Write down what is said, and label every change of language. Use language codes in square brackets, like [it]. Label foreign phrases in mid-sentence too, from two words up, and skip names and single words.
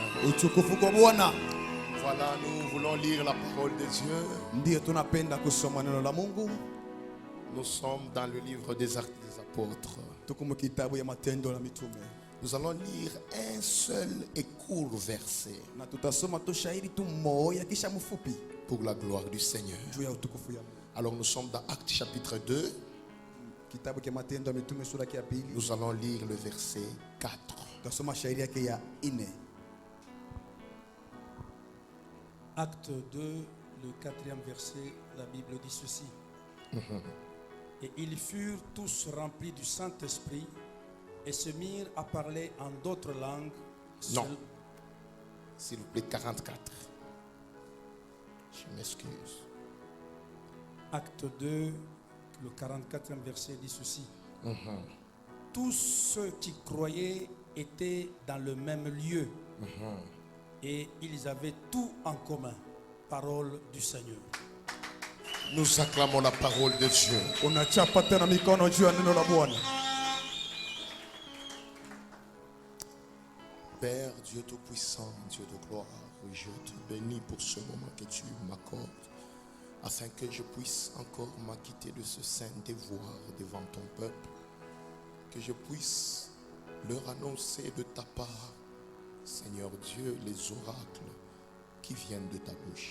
[sw] Utukufu kwa Bwana. [fr] Voilà, nous voulons lire la parole de Dieu. [sw] Ndiyo tunapenda kusoma neno la Mungu. [fr] Nous sommes dans le livre des Actes des Apôtres. [sw] Tuko mu kitabu ya Matendo ya Mitume. [fr] Nous allons lire un seul et court verset [sw] Na tutasoma tu shairi tu moja kisha mfupi [fr] pour la gloire du Seigneur. [sw] juu ya utukufu ya Mungu. [fr] Alors nous sommes dans Actes chapitre 2. [sw] Kitabu ya Matendo ya Mitume sura ya pili. [fr] Nous allons lire le verset 4. [sw] Tutasoma shairi yake ya 4. [fr] Acte 2, le 4e verset, la Bible dit ceci. Et ils furent tous remplis du Saint-Esprit et se mirent à parler en d'autres langues. Non. S'il vous plaît, 44. Je m'excuse. Acte 2, le 44e verset dit ceci. Tous ceux qui croyaient étaient dans le même lieu et ils avaient tout en commun. Parole du Seigneur. Nous acclamons la parole de Dieu. [sw] Unachapa tena mikono juu ya neno la Bwana. [fr] Père, Dieu Tout-Puissant, Dieu de gloire, je te bénis pour ce moment que tu m'accordes, afin que je puisse encore m'acquitter de ce saint devoir devant ton peuple, que je puisse leur annoncer de ta part, Seigneur Dieu, les oracles qui viennent de ta bouche.